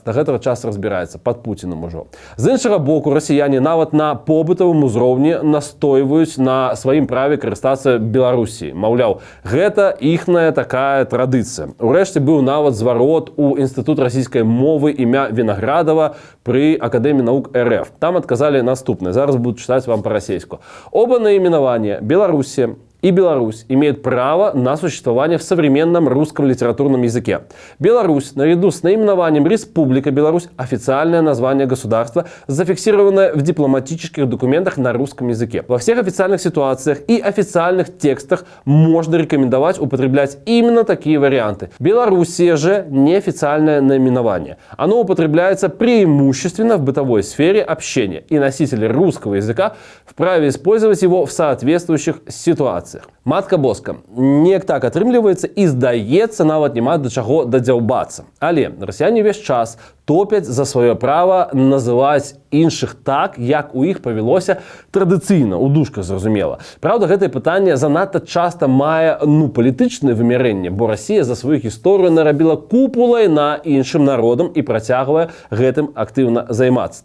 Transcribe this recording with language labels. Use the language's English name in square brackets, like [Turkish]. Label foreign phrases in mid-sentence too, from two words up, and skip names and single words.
[Belarusian] Да гэтага час разбіраецца пад Пуцінам ужо. З іншага боку, расіяне нават на побытавым узроўні настойваюць на сваім праве карыстацца Беларусі. Маўляў, гэта іхная такая традыцыя. Урэшце быў нават зварот у Інстытут расійскай мовы імя Вінаградава пры Акадэміі навук РФ. Там адказалі наступное. Зараз буду [Russian] читать вам по-российски. Оба наименования Белоруссия и Беларусь имеют право на существование в современном русском литературном языке. Беларусь, наряду с наименованием Республика Беларусь, официальное название государства, зафиксированное в дипломатических документах на русском языке. Во всех официальных ситуациях и официальных текстах можно рекомендовать употреблять именно такие варианты. Белоруссия же неофициальное наименование. Оно употребляется преимущественно в бытовой сфере общения, и носители русского языка вправе использовать его в соответствующих ситуациях. [Belarusian] Матка боска, неяк так атрымліваецца і здаецца, нават няма да чаго дадзяўбацца. Але расіяне ўвесь час топяць за сваё права называць іншых так, як у іх павялося традыцыйна, у дужках зразумела. Праўда, гэтае пытанне занадта часта мае палітычнае вымярэнне, бо Расія за сваю гісторыю нарабіла купу лайна іншым народам і працягвае гэтым актыўна займацца.